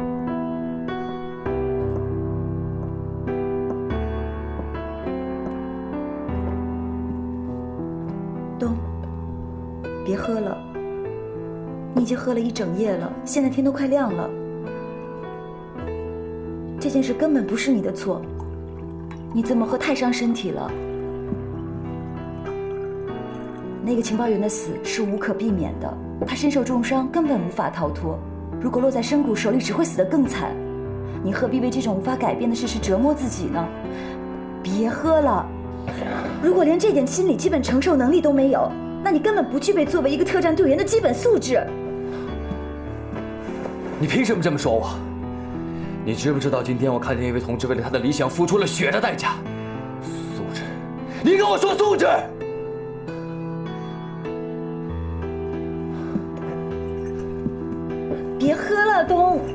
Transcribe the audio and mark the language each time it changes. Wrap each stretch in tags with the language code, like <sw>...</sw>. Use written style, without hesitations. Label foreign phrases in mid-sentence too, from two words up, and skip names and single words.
<zh>东，別喝了，你已經喝了一整夜了，現在天都快亮了。這件事根本不是你的錯，你這麼喝太傷身體了。那個情報員的死是無可避免的，他身受重傷，根本無法逃脫。如果落在深谷手裡，只會死得更慘。你何必為這種無法改變的事實折磨自己呢？別喝了！如果連這點心理基本承受能力都沒有，那你根本不具備作為一個特戰隊員的基本素質。你憑什麼這麼說我？你知不知道今天我看見一位同志為了他的理想付出了血的代價？素質！你跟我說素質！別喝了，東。</zh>